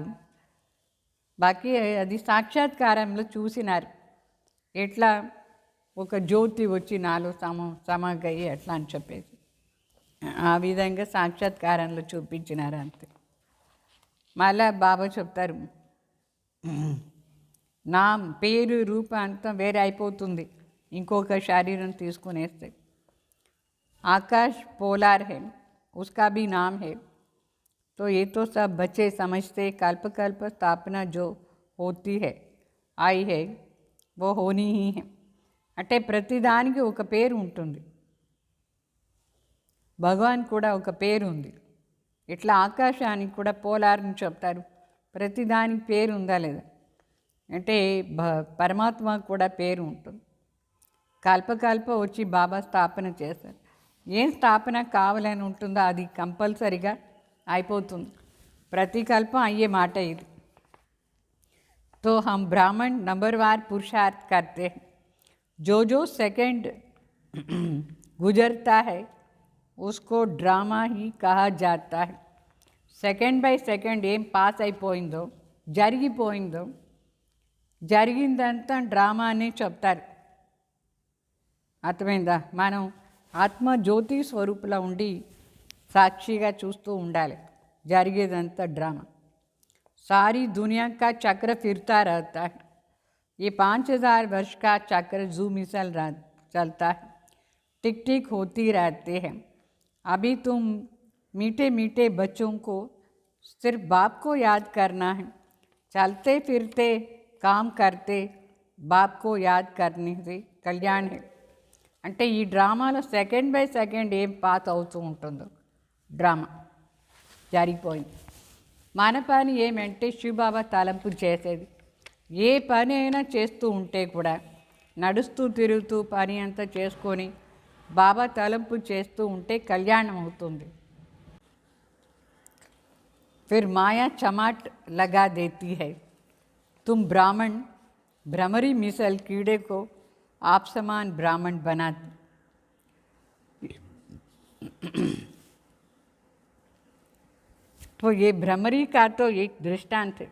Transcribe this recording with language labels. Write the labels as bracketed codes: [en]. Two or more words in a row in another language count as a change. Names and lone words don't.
[te] బాకీ అది సాక్షాత్కారంలో చూసినారు, ఎట్లా ఒక జ్యోతి వచ్చి నాలో సమాగయ్యి ఎట్లా అని చెప్పేసి ఆ విధంగా సాక్షాత్కారంలో చూపించినారు అంతే. మళ్ళా బాబా చెప్తారు, నా పేరు రూప అంతా వేరే అయిపోతుంది ఇంకొక శరీరం తీసుకునేస్తే. [hi] आकाश पोलार है, उसका भी नाम है. तो ये तो सब बच्चे समझते कल्प कल्प स्थापना जो होती है आई है वो होनी ही है. [te] అంటే ప్రతిదానికి ఒక పేరు ఉంటుంది, భగవాన్ కూడా ఒక పేరు ఉంది. ఇట్లా ఆకాశానికి కూడా పోలార్ని చెప్తారు, ప్రతిదానికి పేరు ఉందా లేదా అంటే పరమాత్మ కూడా పేరు ఉంటుంది. కల్పకల్ప వచ్చి బాబా స్థాపన చేస్తారు. ఏం స్థాపన కావాలని ఉంటుందో అది కంపల్సరిగా అయిపోతుంది. ప్రతి కల్పం అయ్యే మాట ఇది. [hi] तो हम ब्राह्मण नंबरवार पुरुषार्थ करते हैं. जो जो सेकंड गुजरता है उसको ड्रामा ही कहा जाता है. [en] second by second [te] ఏం పాస్ అయిపోయిందో జరిగిపోయిందో జరిగిందంతా డ్రామా అని చెప్తారు. అర్థమైందా? మనం ఆత్మ జ్యోతి స్వరూపులో ఉండి సాక్షిగా చూస్తూ ఉండాలి. జరిగేదంతా డ్రామా. [hi] सारी दुनिया का चक्र फिरता रहता है. ये 5000 वर्ष का चक्र जू मिसल चलता है. टिक टिक होती रहते हैं. अभी तुम मीठे मीठे बच्चों को सिर्फ बाप को याद करना है. चलते फिरते काम करते बाप को याद करने से कल्याण है. [te] అంటే ఈ డ్రామాలో [en] second by second [te] ఏం పాస్ అవుతూ ఉంటుందో డ్రామా జరిగిపోయింది. మన పని ఏమంటే శివబాబా తలంపు చేసేది. ఏ పని అయినా చేస్తూ ఉంటే కూడా నడుస్తూ తిరుగుతూ పని అంతా చేసుకొని బాబా తలంపు చేస్తూ ఉంటే కళ్యాణం అవుతుంది. [hi] फिर माया चमाट लगा देती है. तुम ब्राह्मण भ्रमरी मिसल कीड़े को आप समान ब्राह्मण बनाते. तो ये भ्रमरी का तो एक दृष्टांत है.